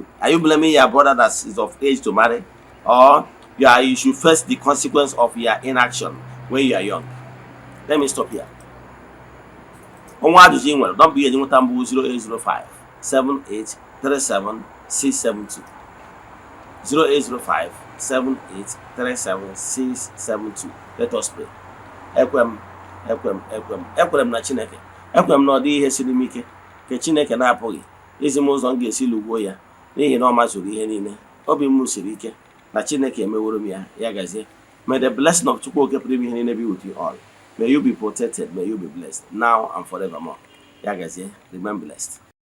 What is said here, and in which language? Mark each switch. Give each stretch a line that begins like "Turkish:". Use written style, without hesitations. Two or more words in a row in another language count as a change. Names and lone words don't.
English: Are you blaming your brother that is of age to marry? Or you should face the consequence of your inaction when you are young? Let me stop here. Don't be a 0805 7837 672. 0805 7837 672. Let us pray.
Igbo: Ekwem na Chineke. Ekwem na ọ dị ihe siri m ike ka Chineke na-apụghị izi m ụzọ m ga-esi lụgbuo ya n'ihi na ọ mazuru ihe niile. Obi m siri ike na Chineke emeworo m ya, ya gazie.
English: May the blessing of Chukwu
Igbo: oke pụrụ ime ihe niile
English: be with you all. May you be protected, may you be blessed now and forevermore.
Igbo: Ya gazie,
English: remain blessed.